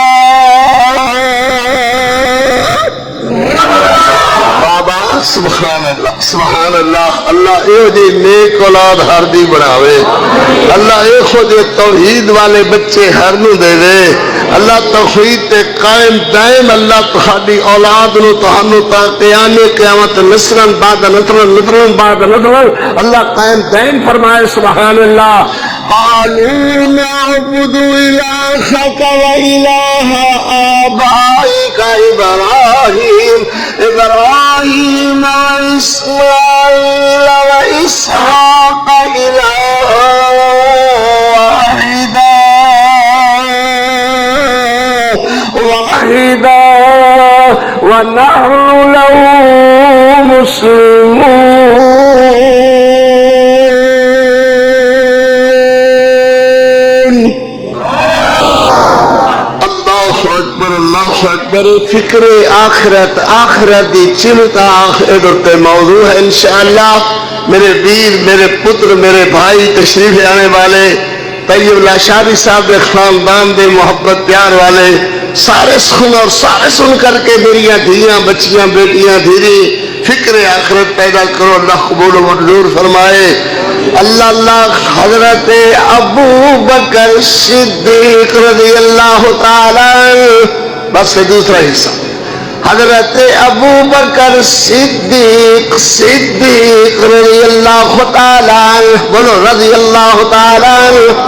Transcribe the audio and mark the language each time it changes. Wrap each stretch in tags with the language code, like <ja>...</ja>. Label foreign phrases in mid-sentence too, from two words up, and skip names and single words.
<ar>سبحان اللہ سبحان اللہ.</ar> <pa>اللہ اے جی نیک اولاد ہر دی بناوے. اللہ اے خود توحید والے بچے ہر نو دے دے. اللہ توحید تے قائم دائم اللہ تہاڈی اولاد نو تہانوں تا قیام قیامت</pa> <ar>نسلاً بعد نسلاً نسلاً بعد نسلاً</ar> <pa>اللہ قائم دائم فرمائے.</pa> <ar>سبحان اللہ. قالوا نعبد إلهك وإله آبائك إبراهيم وإسماعيل وإسحاق إلها واحدا ونحن له مسلمون. اللہ اکبر.</ar> <pa>فکر آخرت، آخرت دی چنتا ادھر موضوع ہے انشاءاللہ. میرے ویر، میرے پتر، میرے بھائی تشریف آنے والے، طیب اللہ شادی صاحب کے خاندان دے محبت پیار والے سارے سن اور سارے سن کر کے میریاں دھیاں بچیاں بیٹیاں دھیری فکر آخرت پیدا کرو. اللہ قبول و منظور فرمائے. اللہ اللہ حضرت ابو بکر صدیق</pa> <ar>رضی اللہ تعالی،</ar> <pa>بس دوسرا حصہ، حضرت ابو بکر صدیق</pa> <ar>رضی اللہ تعالی،</ar> <pa>بولو</pa> <ar>رضی اللہ تعالی،</ar>